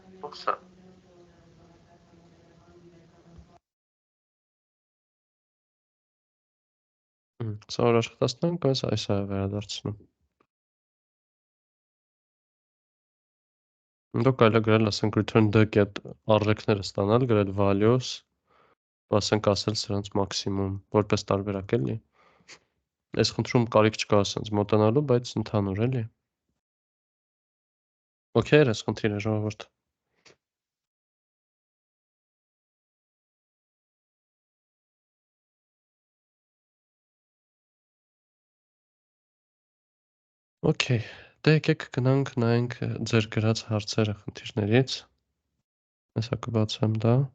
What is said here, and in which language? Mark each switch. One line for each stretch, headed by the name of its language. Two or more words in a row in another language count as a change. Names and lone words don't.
Armenian: Սա որ աշխատացնենք, այս է վերադարձնում։ Դու կարելի է գրել, ասենք
English: return the get
Armenian: արժեքները ստանալ, գրել values, ասենք ասել սրանց մաքսիմում, որպես տարբերակ էլի։ Այս խնդրում կարիք չկա ասենց մոտենալու, բայց ընդհանուր էլի։ Okay, այս խնդիրը ժողովուրդ։ Okay, դե եկեք գնանք նայենք ձեր գրած հարցերը խնդիրներից։ Հեսա կբացեմ դա։